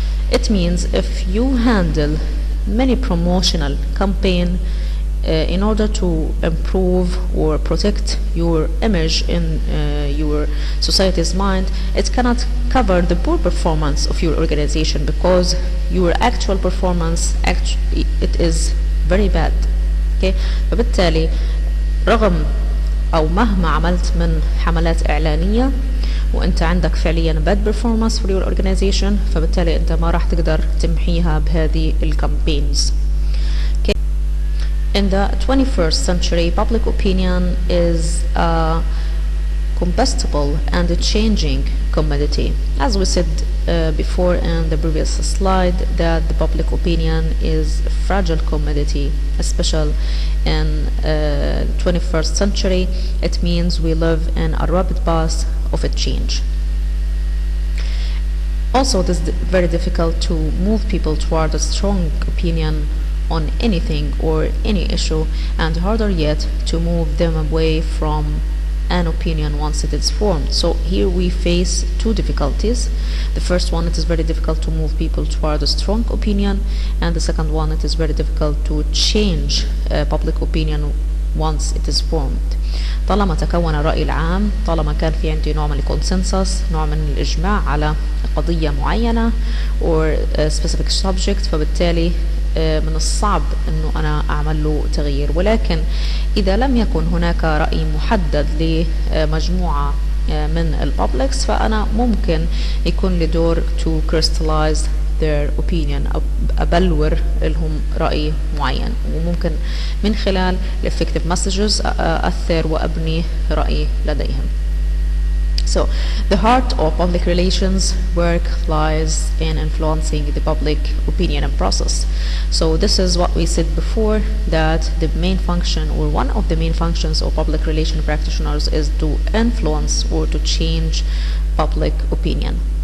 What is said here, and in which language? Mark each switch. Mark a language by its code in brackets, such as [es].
[en] It means if you handle many promotional campaign in order to improve or protect your image in your society's mind, it cannot cover the poor performance of your organization, because your actual performance it is very bad. Okay? [ar] فبالتالي رغم أو مهما عملت من حملات إعلانية وأنت عندك فعليا [en] bad performance for your organization، [ar] فبالتالي أنت ما راح تقدر تمحيها بهذه الكامبينز. [en] Okay. In the 21st century, public opinion is a combustible and a changing commodity. As we said before in the previous slide, that the public opinion is a fragile commodity, especially in 21st century. It means we live in a rapid path of a change. Also, it is very difficult to move people toward a strong opinion on anything or any issue, and harder yet to move them away from an opinion once it is formed. So here we face two difficulties. The first one, it is very difficult to move people toward a strong opinion, and the second one, it is very difficult to change public opinion once it is formed. [ar] طالما تكون الرأي العام، طالما كان في عندي نوع من الكونسنسس، نوع من الإجماع على قضية معينة [en] or a specific subject، [ar] فبالتالي من الصعب انه انا اعمل له تغيير. ولكن اذا لم يكن هناك رأي محدد لمجموعة من البابليكس، فانا ممكن يكون لي دور [en] to crystallize their opinion، [ar] ابلور لهم رأي معين، وممكن من خلال [en] effective messages [ar] اثر وابني رأي لديهم. [en] So the heart of public relations work lies in influencing the public opinion and process. So this is what we said before, that the main function or one of the main functions of public relation practitioners is to influence or to change public opinion.